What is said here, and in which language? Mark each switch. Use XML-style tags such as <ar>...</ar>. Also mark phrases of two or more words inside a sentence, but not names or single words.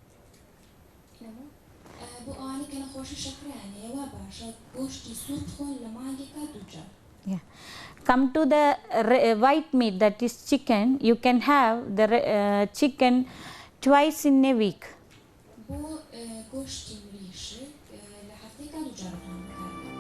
<en>Yeah. Come to the white meat, that is chicken. You can have the chicken twice in a week.</en> <ckb>بۆ گۆشتی مریشک لە هەفتەیەکە دوو جار بکار.</ckb>